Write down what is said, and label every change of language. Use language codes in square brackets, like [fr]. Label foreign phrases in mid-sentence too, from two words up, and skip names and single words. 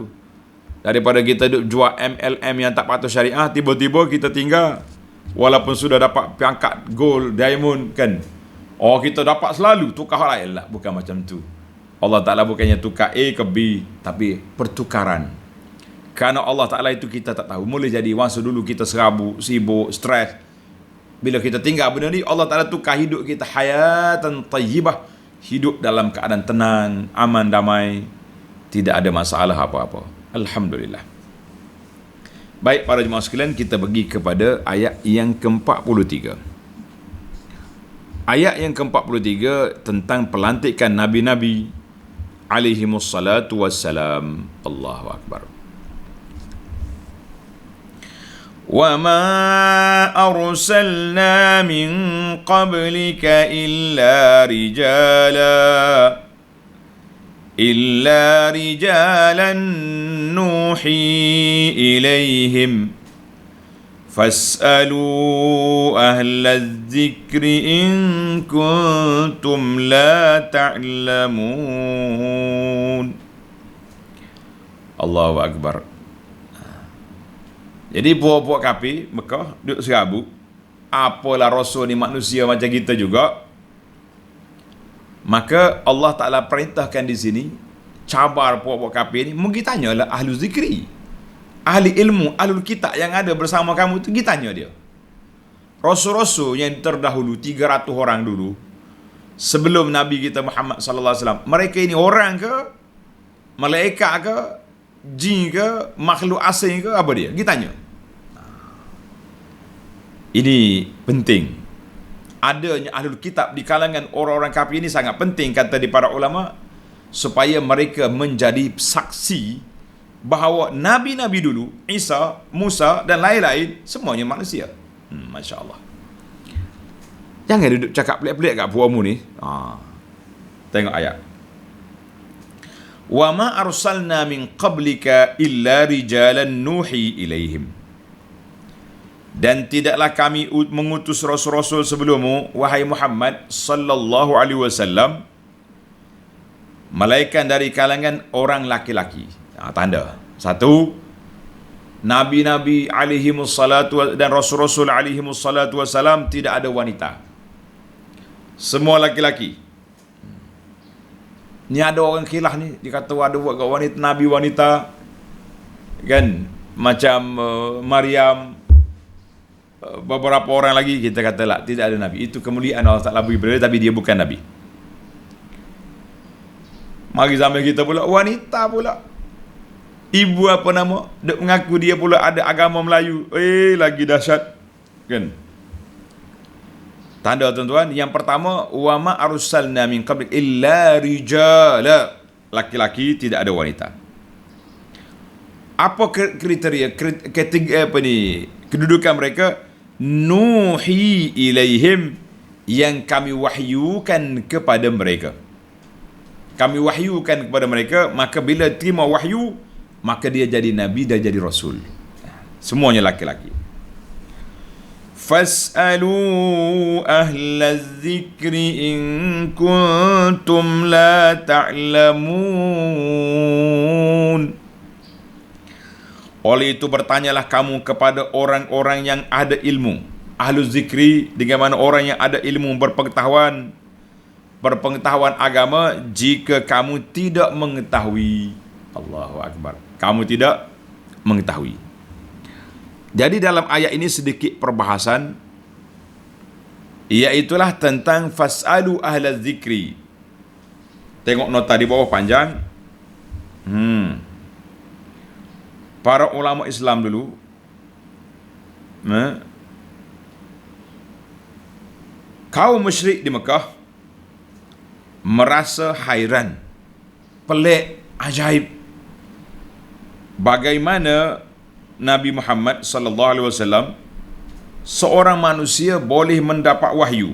[ms] Daripada kita duduk jual MLM yang tak patut syariah, tiba-tiba kita tinggal, walaupun sudah dapat pangkat gold, diamond kan, oh kita dapat selalu, tukar lain lah. Bukan macam tu. Allah Ta'ala bukannya tukar A ke B, tapi pertukaran. Kerana Allah Ta'ala itu kita tak tahu. Boleh jadi masa dulu kita serabut, sibuk, stres, Bila kita tinggal benda ni, Allah Ta'ala tukar hidup kita [ar] حياةً طيبة, [ms] hidup dalam keadaan tenang, aman, damai, tidak ada masalah apa-apa. Alhamdulillah. Baik para jemaah sekalian, kita pergi kepada ayat yang ke-43. Ayat yang ke-43 tentang pelantikan Nabi-Nabi [ar] عليهم الصلاة والسلام. الله أكبر. وَمَا أَرْسَلْنَا مِنْ قَبْلِكَ إِلَّا رِجَالًا نُوحِي إِلَيْهِمْ فَاسْأَلُوا أَهْلَ الذِّكْرِ إِن كُنتُمْ لَا تَعْلَمُونَ. الله أكبر. [ms] Jadi puak-puak kafir Mekah duduk serabut, apalah Rasul ni manusia macam kita juga. Maka Allah Ta'ala perintahkan di sini, cabar puak-puak kafir ni, mungkin tanyalah [ar] أهل الذكر, [ms] ahli ilmu, [ar] أهل الكتاب [ms] yang ada bersama kamu tu, kita tanya dia. Rasul-rasul yang terdahulu 300 orang dulu sebelum Nabi kita Muhammad [ar] صلى الله عليه وسلم, [ms] mereka ini orang ke, malaikat ke, jin ke, makhluk asing ke, apa dia? Kita tanya. Ini penting. Adanya [ar] أهل الكتاب [ms] di kalangan orang-orang kafir ini sangat penting, kata di para ulama, supaya mereka menjadi saksi bahawa nabi-nabi dulu, Isa, Musa dan lain-lain, semuanya manusia. [ar] ما شاء الله. [ms] Jangan duduk cakap pelik-pelik kat puamu ni. Tengok ayat. [ar] وما أرسلنا من قبلك إلا رجالا نوحي إليهم. [ms] Dan tidaklah kami mengutus rasul-rasul sebelummu, wahai Muhammad [ar] صلى الله عليه وسلم, [ms] melainkan dari kalangan orang laki-laki. Tanda. Satu, nabi-nabi alaihimussalatu dan rasul-rasul [ar] عليهم الصلاة والسلام [ms] tidak ada wanita. Semua laki-laki. Ni ada orang khilaf ni, dia kata ada buat kat wanita, nabi wanita kan, macam Maryam, beberapa orang lagi. Kita kata lah, tidak ada nabi. Itu kemuliaan Allah Ta'ala beri pada dia, tapi dia bukan nabi. Mari zaman kita pula wanita pula, ibu apa nama, duk mengaku dia pula ada agama Melayu. Lagi dahsyat kan. Tanda tuan-tuan, yang pertama, [ar] وما أرسلنا من قبلك إلا رجالا, [ms] laki-laki, tidak ada wanita. Apa kriteria kedudukan mereka? [ar] نوحي إليهم, [ms] yang kami wahyukan kepada mereka. Kami wahyukan kepada mereka, maka bila terima wahyu, maka dia jadi nabi dan jadi rasul. Semuanya laki-laki. [ar] فاسألوا أهل الذكر إن كنتم لا تعلمون. [ms] Oleh itu bertanyalah kamu kepada orang-orang yang ada ilmu. [ar] أهل الذكر, [ms] dengan mana orang yang ada ilmu, berpengetahuan agama, jika kamu tidak mengetahui. [ar] الله أكبر. [ms] Kamu tidak mengetahui. Jadi dalam ayat ini sedikit perbahasan, iaitulah tentang [ar] فاسألوا أهل الذكر. [ms] Tengok nota di bawah panjang. Para ulama Islam dulu kaum musyrik di Mekah merasa hairan, pelik, ajaib, bagaimana Nabi Muhammad [ar] صلى الله عليه وسلم, [ms] seorang manusia, boleh mendapat wahyu.